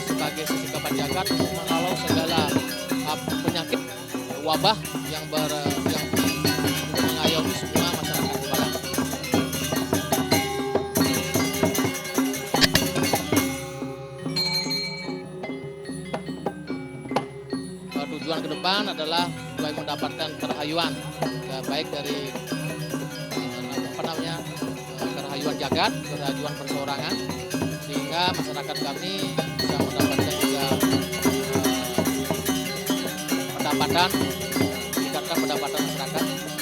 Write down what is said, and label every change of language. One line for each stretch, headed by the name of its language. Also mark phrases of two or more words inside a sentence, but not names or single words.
Indonesian: sebagai sesikapan jagat untuk menghalau segala penyakit wabah yang mengayomi semua masyarakat Balang. Tujuan ke depan adalah supaya mendapatkan kerahayuan, ya, baik dari kerahayuan jagat, kerahayuan perseorangan, sehingga masyarakat kami bisa mendapatkan juga pendapatan, meningkatkan pendapatan masyarakat.